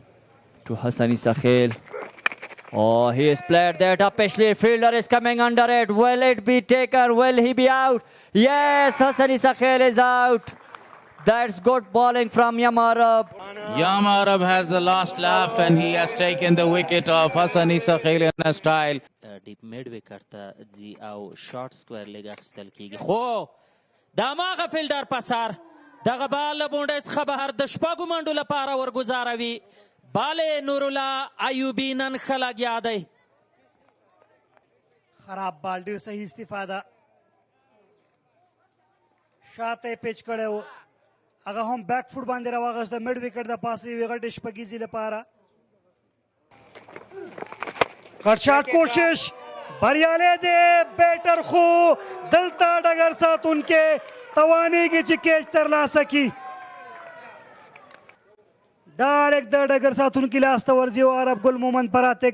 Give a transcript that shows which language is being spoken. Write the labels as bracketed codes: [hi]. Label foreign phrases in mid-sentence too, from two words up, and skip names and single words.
[en] To Hassani Sakhel. Oh, he has played that up. Ashley fielder is coming under it. Will it be taken? Will he be out? Yes, Hassani Sakhel is out. That's good bowling from Yamarab. Yamarab has the last laugh, and he has taken the wicket of Hassani Sakhel in a style. deep mid wicket [ps] ته ځي او [en] short square leg [ps] اخیستل کیږي خو د هماغه فیلډر پسار دغه بال له بونډۍ څخه بهر د شپږو منډو لپاره ورګزاروي بال نورالله ایوبي نن ښه لګیا دی خراب بال ډېر صحیح استفاده شاته یې پیچ کړی و هغه هم [en] back foot [ps] باندې راواغېست د [en] mid wicket [ps] د پاسه یوې غټې شپږیزې لپاره [en] cut shot [ps] کوشش بریالی دی بیټر خو دلته ډګر ساتونکی توانیږي چې کیچ ترلاسه کړي ډایرکټ د ډګر ساتونکي لاس ته ورځي او عرب ګل مومند پراتګ